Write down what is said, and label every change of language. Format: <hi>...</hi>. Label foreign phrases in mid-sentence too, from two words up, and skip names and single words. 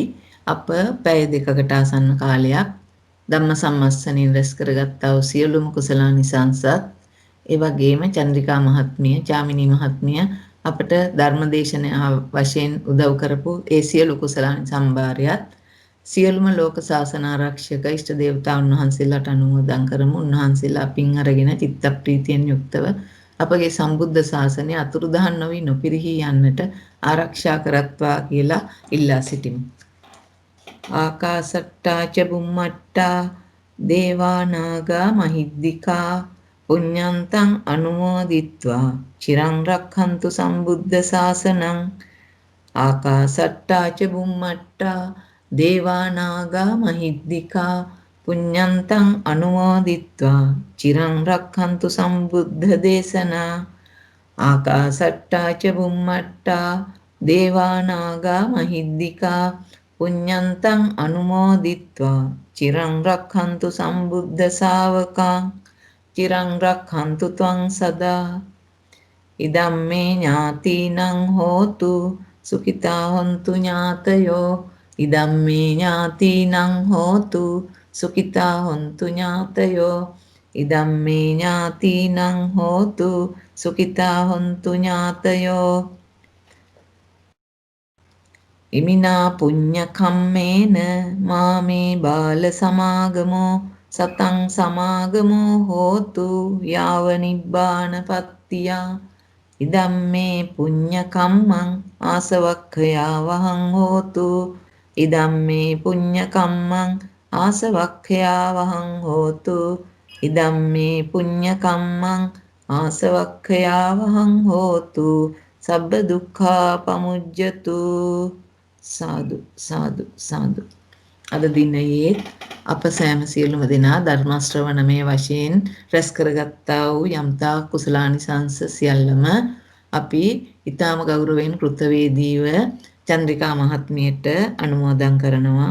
<si>අප පැය දෙකකට ආසන්න කාලයක් ධම්ම සම්මස්සනින් රැස් කරගත්තා වූ සියලුම කුසලානිසංසත් ඒ වගේම චන්ද්‍රිකා මහත්මිය, චාමිනී මහත්මිය අපට ධර්මදේශන වශයෙන් උදව් කරපු ඒ සියලු කුසලානි සම්භාරයත් සියලුම ලෝක ශාසන ආරක්ෂක ඉෂ්ට දේවතාවුන් වහන්සේලාට අනුමෝදන් කරමු. උන්වහන්සේලා පින් අරගෙන චිත්ත ප්‍රීතියෙන් යුක්තව අපගේ සම්බුද්ධ ශාසනය අතුරුදහන් නොවි නොපිරිහි යන්නට ආරක්ෂා කරත්වා කියලා ඉල්ලා සිටිමු.</si> <pi>ආකාසට්ටා ච බුම්මට්ටා දේවා නාග මහිද්దికා පුඤ්ඤන්තං අනුමෝදිත්වා චිරං රක්ඛන්තු සම්බුද්ධ ශාසනං. ආකාසට්ටා ච බුම්මට්ටා දේවා නාග මහිද්దికා පුඤ්ඤන්තං අනුමෝදිත්වා චිරං රක්ඛන්තු සම්බුද්ධ දේශනා. ආකාසට්ටා ච බුම්මට්ටා දේවා නාග මහිද්దికා පුඤ්ඤන්තං අනුමෝදිත්වා චිරං රක්ඛන්තු සම්බුද්ධ ශාවකං. චිරං රක්ඛන්තු ත්වං සදා. ඉදම්මේ ඥාතිනං හෝතු සුඛිතා හොන්තු ඥාතයෝ. ඉදම්මේ ඥාතිනං හෝතු සුඛිතා හොන්තු ඥාතයෝ. ඉදම්මේ ඥාතිනං හෝතු සුඛිතා හොන්තු ඥාතයෝ. ඉමිනා පුඤ්ඤ කම්මේන මාමේ බාල සමාගමෝ සතං සමාගමෝ හෝතු යාව නිබ්බානපත්තියා. ඉදම්මේ පුඤ්ඤ කම්මං ආසවක්ඛයා වහං හෝතු. ඉදම්මේ පුඤ්ඤ කම්මං ආසවක්ඛයා වහං හෝතු. ඉදම්මේ පුඤ්ඤ කම්මං ආසවක්ඛයා වහං හෝතු. සබ්බ දුක්ඛා පමුජ්ජතු. සාදු සාදු සාදු.</pi> <si>අද දිනයේ අප සෑම සියලුම දෙනා ධර්ම ශ්‍රවණමය වශයෙන් රැස් කරගත්තා වූ යම්තා කුසලානිසංස සියල්ලම අපි ඊටාම ගෞරවයෙන් කෘතවේදීව චන්ද්‍රිකා මහත්මියට අනුමෝදන් කරනවා.</si>